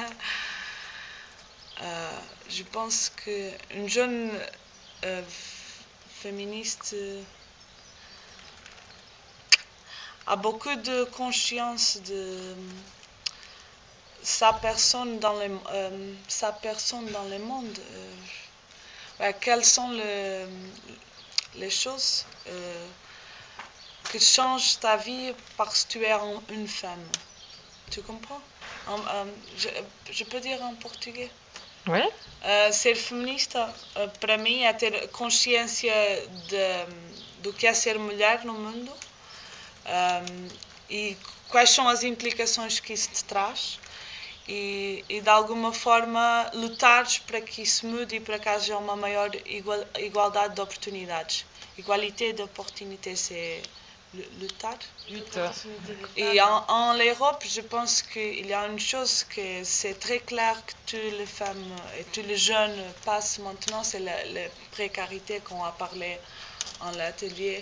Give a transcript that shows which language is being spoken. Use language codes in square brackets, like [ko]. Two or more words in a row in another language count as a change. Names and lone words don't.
[fr] Je pense qu'une jeune féministe a beaucoup de conscience de sa personne dans le monde. Quelles sont les choses qui changent ta vie parce que tu es une femme. Tu comprends? Je peux dire en português? Oui. [pt] Ser feminista, para mim, é ter consciência do que é ser mulher no mundo e quais são as implicações que isso te traz e de alguma forma lutares para que isso mude e para que haja uma maior igualdade de oportunidades. [fr] Égalité d'opportunités, c'est lutar. Et en Europe, je pense qu'il y a une chose que c'est très clair que toutes les femmes et tous les jeunes passent maintenant, c'est la précarité qu'on a parlé en l'atelier.